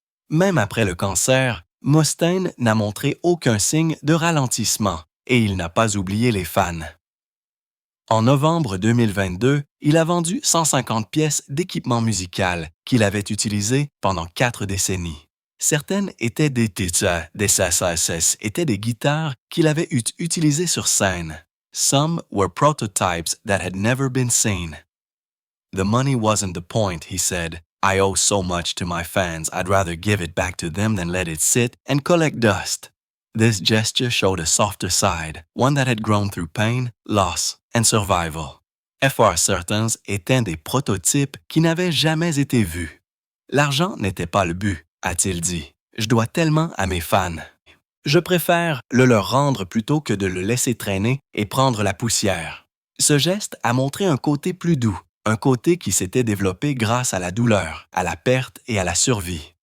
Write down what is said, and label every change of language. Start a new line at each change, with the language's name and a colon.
French: Même après le cancer, Mustaine n'a montré aucun signe de ralentissement et il n'a pas oublié les fans. En novembre 2022, il a vendu 150 pièces d'équipement musical qu'il avait utilisé pendant 4 décennies. Certaines étaient des étaient des guitares qu'il avait utilisées sur scène.
English: Some were prototypes that had never been seen. The money wasn't the point, he said. I owe so much to my fans, I'd rather give it back to them than let it sit and collect dust. This gesture showed a softer side, one that had grown through pain, loss, and survival.
French: FR Certains est un des prototypes qui n'avaient jamais été vus. L'argent n'était pas le but, a-t-il dit. Je dois tellement à mes fans. Je préfère le leur rendre plutôt que de le laisser traîner et prendre la poussière. Ce geste a montré un côté plus doux, un côté qui s'était développé grâce à la douleur, à la perte et à la survie.